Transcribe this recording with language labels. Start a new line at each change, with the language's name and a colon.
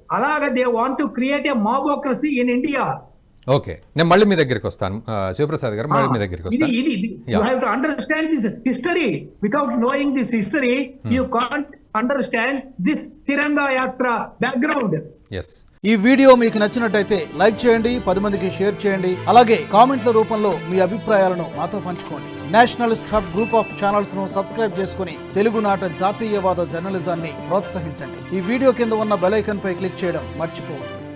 Telugu: అలాగా
English: They want to create a mobocracy in India.
Telugu: Okay, నేను మళ్ళీ మీ దగ్గరికి వస్తాను శివప్రసాద్ గారు, మళ్ళీ మీ దగ్గరికి వస్తాను.
English: You have to understand this history. Without knowing this history, you can't understand this Tiranga Yatra background. Yes.
Telugu: ఈ వీడియో మీకు నచ్చినట్టయితే లైక్ చేయండి, 10 మందికి షేర్ చేయండి. అలాగే కామెంట్ల రూపంలో మీ అభిప్రాయాలను మాతో పంచుకోండి. Nationalist hub group of channels ను సబ్స్క్రైబ్ చేసుకుని తెలుగునాట జాతీయవాద జర్నలిజాన్ని ప్రోత్సహించండి. ఈ వీడియో కింద ఉన్న బెల్ ఐకాన్ పై క్లిక్ చేయడం మర్చిపోవద్దు.